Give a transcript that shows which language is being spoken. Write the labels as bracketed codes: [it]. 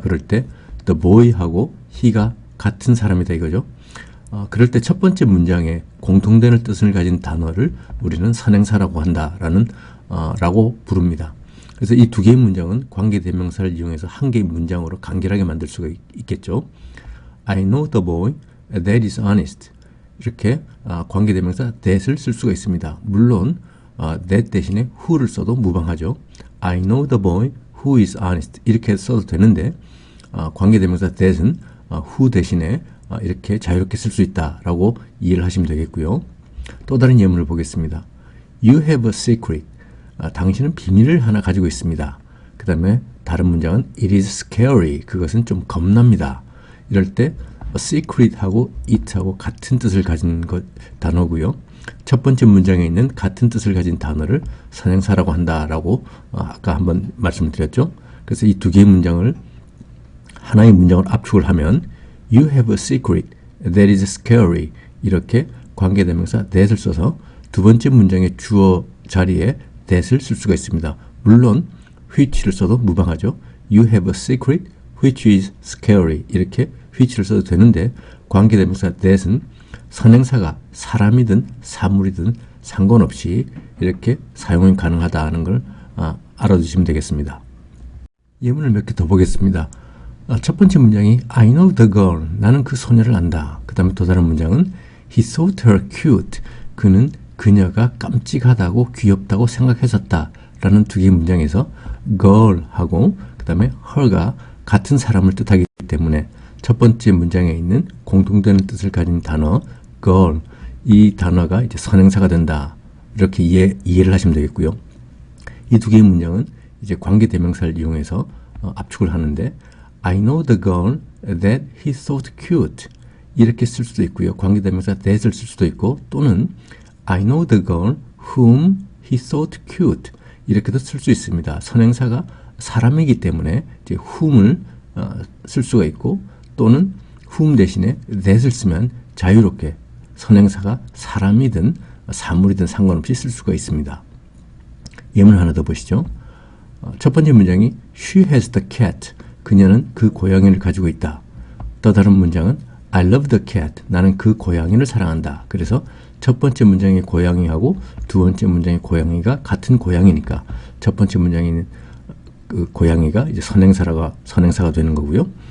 [ko] 그럴 때 the boy하고 he가 같은 사람이다 이거죠. 그럴 때 첫 번째 문장에 공통되는 뜻을 가진 단어를 우리는 선행사라고 한다라는 라고 부릅니다. 그래서 이 두 개의 문장은 관계대명사를 이용해서 한 개의 문장으로 간결하게 만들 수가 있겠죠. [en] I know the boy that is honest. [ko] 이렇게 관계대명사 that을 쓸 수가 있습니다. 물론 that 대신에 who를 써도 무방하죠. [en] I know the boy who is honest. [ko] 이렇게 써도 되는데 관계대명사 that은 who 대신에 이렇게 자유롭게 쓸 수 있다라고 이해를 하시면 되겠고요. 또 다른 예문을 보겠습니다. [en] You have a secret. [ko] 당신은 비밀을 하나 가지고 있습니다. 그 다음에 다른 문장은 [en] It is scary. [ko] 그것은 좀 겁납니다. 이럴 때 secret하고 it하고 같은 뜻을 가진 단어고요. 첫 번째 문장에 있는 같은 뜻을 가진 단어를 선행사라고 한다라고 아까 한번 말씀을 드렸죠. 그래서 이 두 개의 문장을 하나의 문장을 압축을 하면 [en] You have a secret that is scary. [ko] 이렇게 관계대명사 that을 써서 두 번째 문장의 주어 자리에 that을 쓸 수가 있습니다. 물론 which를 써도 무방하죠. [en] You have a secret which is scary. [ko] 이렇게 which를 써도 되는데 관계대명사 that은 선행사가 사람이든 사물이든 상관없이 이렇게 사용이 가능하다는 걸 알아두시면 되겠습니다. 예문을 몇 개 더 보겠습니다. 첫 번째 문장이 [en] I know the girl. [ko] 나는 그 소녀를 안다. 그 다음에 또 다른 문장은 [en] He thought her cute. [ko] 그는 그녀가 깜찍하다고 귀엽다고 생각했었다. 라는 두 개의 문장에서 girl하고 그 다음에 her가 같은 사람을 뜻하기 때문에 첫 번째 문장에 있는 공통되는 뜻을 가진 단어 girl, 이 단어가 이제 선행사가 된다. 이렇게 이해를 하시면 되겠고요. 이 두 개의 문장은 이제 관계대명사를 이용해서 압축을 하는데 [en] I know the girl that he thought cute. [ko] 이렇게 쓸 수도 있고요. 관계대명사 that을 쓸 수도 있고 또는 [en] I know the girl whom he thought cute. [ko] 이렇게도 쓸 수 있습니다. 선행사가 사람이기 때문에 이제 whom을 쓸 수가 있고 또는 whom 대신에 that을 쓰면 자유롭게 선행사가 사람이든 사물이든 상관없이 쓸 수가 있습니다. 예문 하나 더 보시죠. 첫 번째 문장이 [en] She has the cat. [ko] 그녀는 그 고양이를 가지고 있다. 또 다른 문장은 [en] I love the cat. [ko] 나는 그 고양이를 사랑한다. 그래서 첫 번째 문장의 고양이하고 두 번째 문장의 고양이가 같은 고양이니까 첫 번째 문장인 그 고양이가 이제 선행사가 되는 거고요.